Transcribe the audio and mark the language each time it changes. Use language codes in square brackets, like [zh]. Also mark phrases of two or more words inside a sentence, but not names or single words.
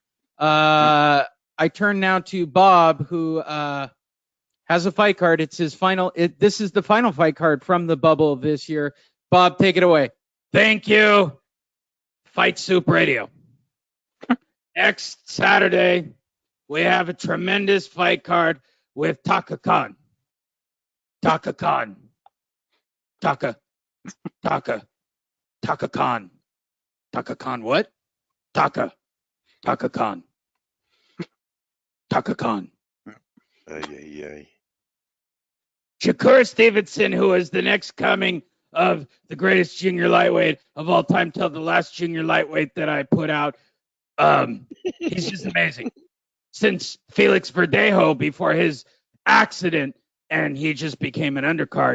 [en] I turn now to Bob, who has a fight card. It's his final. This is the final fight card from the bubble this year. Bob, take it away. Thank you. Fight Soup Radio. Next Saturday, we have a tremendous fight card with Taka Khan. Taka Khan. Taka Khan. Taka Khan what? Taka Khan. Taka Khan. Shakur Stevenson, who is the next coming of the greatest junior lightweight of all time till the last junior lightweight that I put out. He's just amazing. Since Felix Verdejo before his accident, and he just became an undercard.